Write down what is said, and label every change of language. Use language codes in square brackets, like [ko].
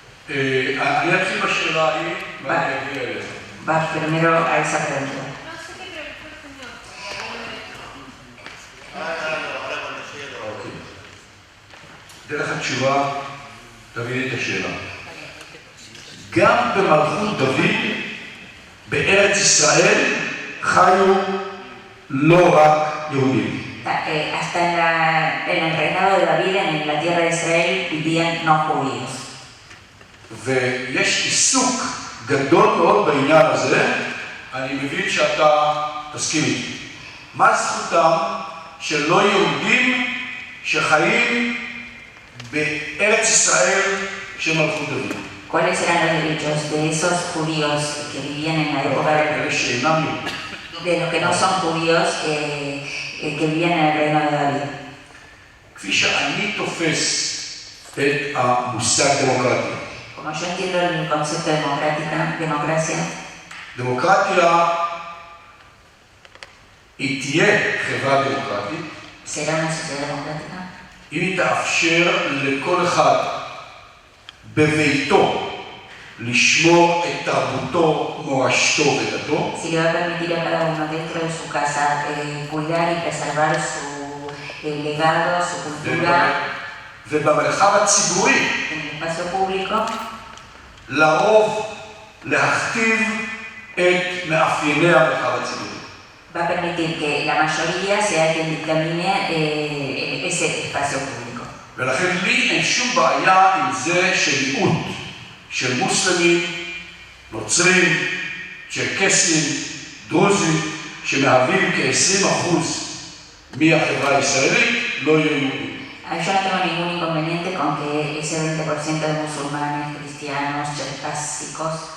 [he] אני אתחיל בשאלה ההיא, ואני אגיע אליך. [es] Va primero a esa pregunta. [he] דרך התשובה, תבין את השאלה. גם במלכות דוד, בארץ ישראל, חיו לא רק יהודים. [es] Hasta en el reinado de David, en la tierra de Israel, vivían no judíos. [he] ויש עיסוק גדול מאוד בעניין הזה, אני מבין שאתה תסכים איתי. מה זכותם של לא יהודים שחיים בארץ ישראל של מלכות דוד? [es] ¿Cuáles eran los derechos de esos judíos que vivían en la época de los que no son judíos que vivían en el reino de David? [he] כפי שאני תופס את המושג דמוקרטיה. [es] Como yo entiendo el concepto de democracia, [he] דמוקרטיה היא תהיה חברה דמוקרטית. [es] será una sociedad democrática. [he] אם היא תאפשר לכל אחד בביתו לשמור את תרבותו, מורשתו ודתו. [es] Si le va a permitir a cada uno dentro de su casa cuidar y preservar su legado, su cultura. [he] ובמרחב הציבורי, [es] en el espacio público, [he] לרוב להכתיב את מאפייני המרחב הציבורי. [es] va a permitir que la mayoría sea quien dictamine ese espacio público. [he] ולכן לי אין שום בעיה עם זה שמיעוט של מוסלמים, נוצרים, צ'רקסים, דרוזים, שמהווים כ-20% מהחברה הישראלית, לא יהיו יהודים. [es] Yo no tengo ningún inconveniente con que ese 20% de musulmanes, cristianos, cherkásicos